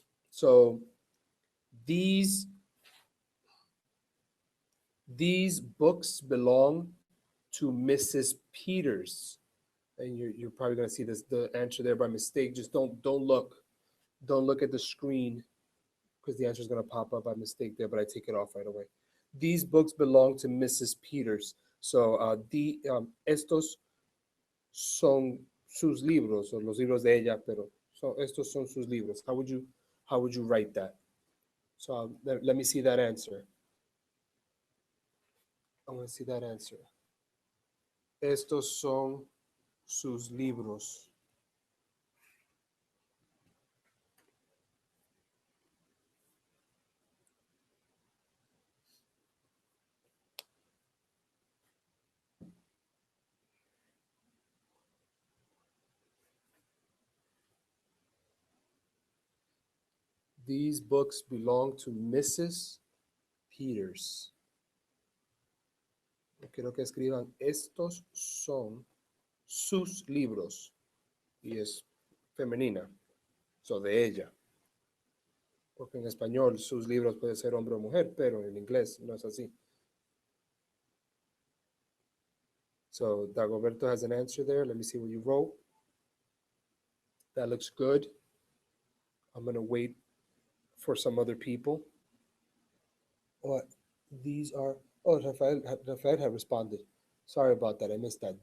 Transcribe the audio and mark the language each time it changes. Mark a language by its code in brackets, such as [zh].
[en] So these books belong to Mrs. Peters. And you're probably going to see this, the answer there by mistake. Just don't look. Don't look at the screen because the answer is going to pop up by mistake there, but I take it off right away. These books belong to Mrs. Peters. [es] So estos son sus libros, o los libros de ella, pero estos son sus libros. [en] How would you write that? So let me see that answer. I want to see that answer. [es] Estos son sus libros. [en] These books belong to Mrs. Peters. [es] Quiero que escriban, estos son sus libros. Y es femenina. So, de ella. Porque en español sus libros puede ser hombre o mujer, pero en inglés no es así. [en] So Dagoberto has an answer there. Let me see what you wrote. That looks good. I'm going to wait for some other people. What? These are, oh, Rafael had responded. Sorry about that. I missed that.